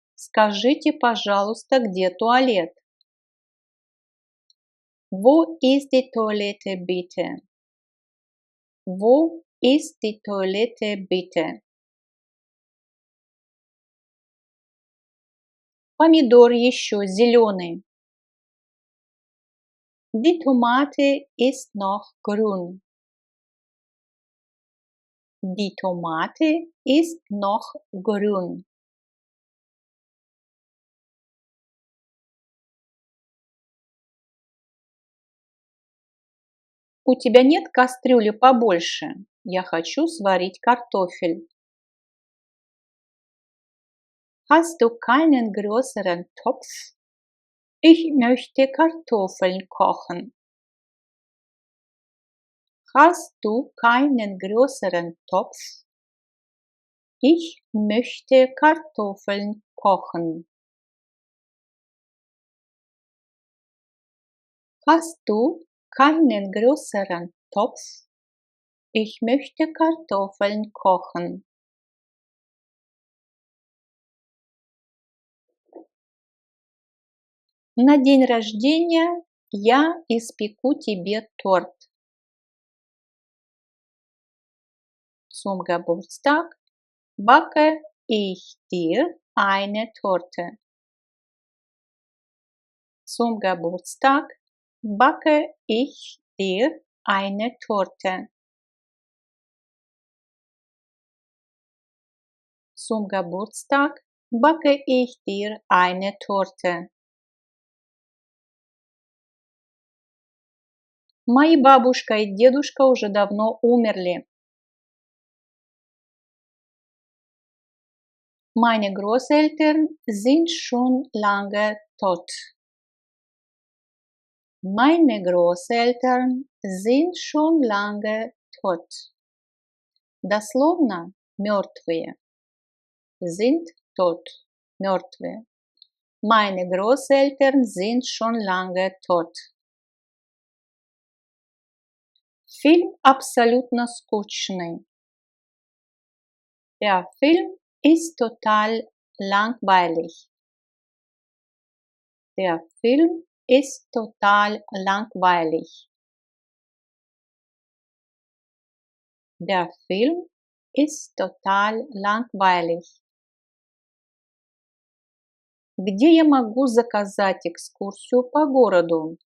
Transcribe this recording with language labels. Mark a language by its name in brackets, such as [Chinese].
[Russian] Скажите, пожалуйста, где туалет? [German] Wo ist die Toilette bitte? Wo ist die Toilette bitte? [Russian] Помидор еще зеленый. [German] Die Tomate ist noch grün. Die Tomate ist noch grün. [Russian] У тебя нет кастрюли побольше? Я хочу сварить картофель. [German] Hast du keinen größeren Topf? Ich möchte Kartoffeln kochen. Hast du keinen größeren Topf? Ich möchte Kartoffeln kochen. Hast du keinen größeren Topf? Ich möchte Kartoffeln kochen. [Russian] На день рождения я испеку тебе торт. [German] Zum Geburtstag backe ich dir eine Torte. Zum Geburtstag backe ich dir eine Torte. Zum Geburtstag backe ich dir eine Torte. [Russian] Мои бабушка и дедушка уже давно умерли. [German] Meine Großeltern sind schon lange tot. Meine Großeltern sind schon lange tot. [Russian] Дословно мертвые. [German] Sind tot. [Russian] Мертвые. [German] Meine Großeltern sind schon lange tot. [Russian] Фильм абсолютно скучный. [German] Der Film ist total langweilig. Der Film ist total langweilig. Der Film ist total langweilig. [Russian] Где я могу заказать экскурсию по городу?